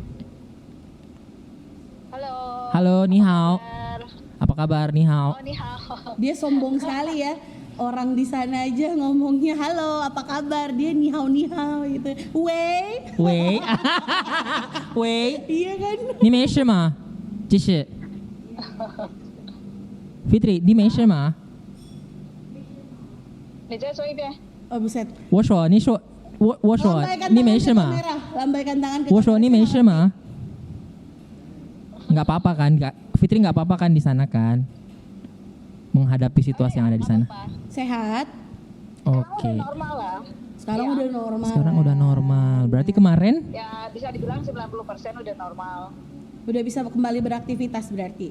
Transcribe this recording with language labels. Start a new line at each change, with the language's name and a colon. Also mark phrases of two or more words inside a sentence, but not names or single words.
Indonesian: Halo. Halo,
Chinese: 你好.
Indonesian: Kabar? Apa kabar
Chinese: 你好? Oh, 你好.
Indonesian: Dia sombong sekali ya. Orang di sana aja ngomongnya halo apa kabar, dia
Chinese: 你好
Indonesian: gitu. Wei. Wei. Wei. Iya kan?
Chinese: 你没事吗？继续。Fitri，你没事吗？你再说一遍。
Indonesian: Oh buset.
Chinese: 我说，你说，我说
Indonesian: Lambaikan
Chinese: 你
Indonesian: tangan
Chinese: 没
Indonesian: ke
Chinese: 事吗？
Indonesian: kamera. Lambaikan tangan ke
Chinese: 我说
Indonesian: kamera.
Chinese: 你没事吗？
Indonesian: Nggak apa-apa kan? Fitri nggak apa-apa kan di sana kan? Menghadapi situasi yang ada di sana. Sehat. Oke. Udah normal lah. Sekarang udah normal. Sekarang udah normal. Berarti kemarin? Ya bisa dibilang 90% udah normal. Udah bisa kembali beraktivitas berarti.